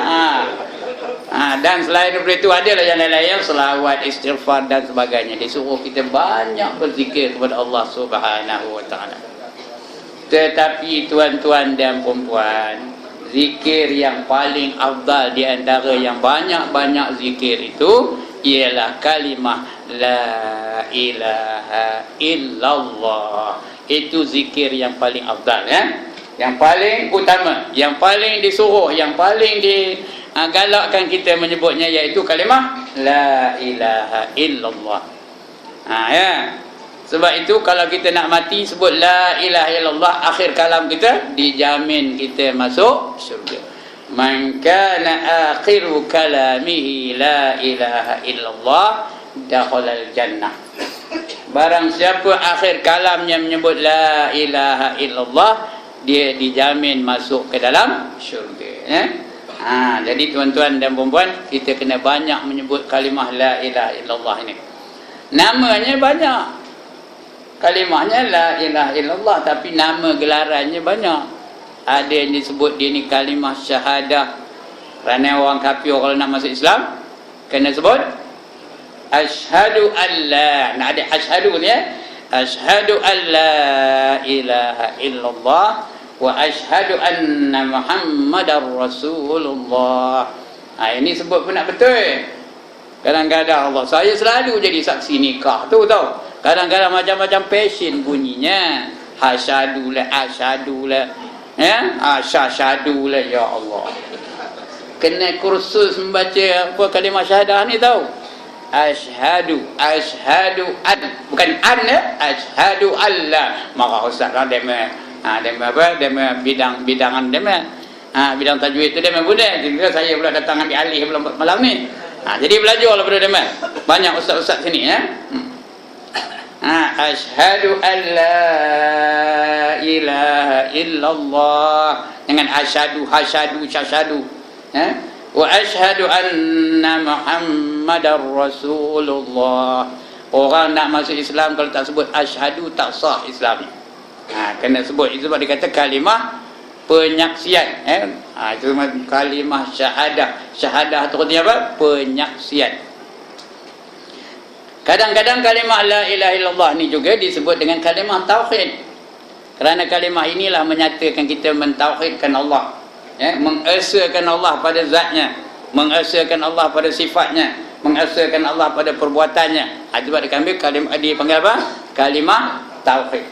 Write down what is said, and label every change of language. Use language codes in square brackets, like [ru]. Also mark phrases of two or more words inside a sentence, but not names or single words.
[ms] Dan selain daripada itu adalah yang lain-lain, selawat, istighfar dan sebagainya. Disuruh kita banyak berzikir kepada Allah [ar] سبحانه وتعالى. [ms] Tetapi tuan-tuan dan puan-puan, zikir yang paling afdal di antara yang banyak-banyak zikir itu ialah kalimah [ar] لا إله إلا الله. [ms] Itu zikir yang paling afdal ya. Yang paling utama, yang paling disuruh, yang paling digalakkan kita menyebutnya, iaitu kalimah [ar] لا إله إلا الله. [ms] Ya. Sebab itu kalau kita nak mati sebut [ar] لا إله إلا الله, [ms] akhir kalam kita dijamin kita masuk syurga. [ar] من كان آخر كلامه لا إله إلا الله دخل الجنة. [ms] Barang siapa akhir kalamnya menyebut [ar] لا إله إلا الله, [ms] dia dijamin masuk ke dalam syurga. Jadi tuan-tuan dan puan-puan, kita kena banyak menyebut kalimah [ar] لا إله إلا الله [ms] ini. Namanya banyak, kalimahnya [ar] لا إله إلا الله, [ms] tapi nama gelarannya banyak. Ada yang disebut dia ni kalimah syahadah. Kerana orang kafir kalau nak masuk Islam kena sebut [ar] أشهد أن لا, [ms] nak ada asyhadu ni ya, [ar] أشهد أن لا إله إلا الله وأشهد أن محمدا رسول الله. [ms] Ini sebut pun nak betul. Kadang-kadang Allah, saya selalu jadi saksi nikah tu tau. Kadang-kadang macam-macam passion bunyinya. Hasyadu lah, asyhadu lah, ya, asyhadu lah, ya Allah. Kena kursus membaca apa kalimah syahadah ni tau. [ar] أشهد أن, [ms] bukan an ya, [ar] أشهد ألا. [ms] Maka ustaz lah dema, dema apa, dema bidang-bidangan dema. Bidang tajwid tu dema mudah. Jadi saya pula datang ambil alih malam ni. Jadi belajar lah pada dema. Banyak ustaz-ustaz sini ya. [ar] أشهد أن لا إله إلا الله dengan أشهد، شهد، وأشهد أن محمدا رسول الله. [ms] Orang nak masuk Islam kalau tak sebut asyhadu tak sah Islam. Kena sebut. Itu sebab dikata kalimah penyaksian. Itu kalimah syahadah. Syahadah tu artinya apa? Penyaksian. Kadang-kadang kalimah [ar] لا إله إلا الله [ms] ni juga disebut dengan kalimah tauhid. Kerana kalimah inilah menyatakan kita mentauhidkan Allah, mengesakan Allah pada zatnya, mengesakan Allah pada sifatnya, mengesakan Allah pada perbuatannya. Sebab dipanggil apa? Kalimah tauhid.